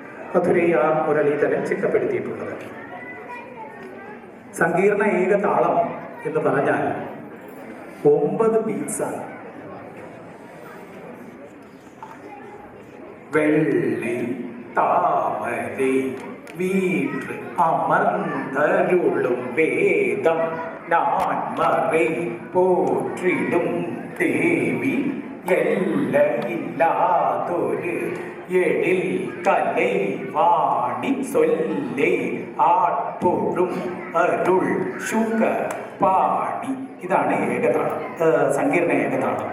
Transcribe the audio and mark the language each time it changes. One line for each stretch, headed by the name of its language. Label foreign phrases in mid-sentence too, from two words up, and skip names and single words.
Malayalam: മധുരൈയാർ മുരളീധരൻ ചിട്ടപ്പെടുത്തിയിട്ടുള്ളത്. സങ്കീർണ ഏകതാളം എന്ന് പറഞ്ഞാൽ 9 ബീറ്റ്സാണ്.
Tamil: வெள்ளி தாமரை வீற்று அமர்ந்தருளும் வேதம் நான்மறை போற்றிடும் தேவி எல்லையில்லாதொரு எழில் கலை வாணி சொல்லை ஆட்பொழும் அருள் சுக பாணி.
Malayalam: ഇതാണ് ഏകതാളം, സങ്കീർണ ഏകതാളം.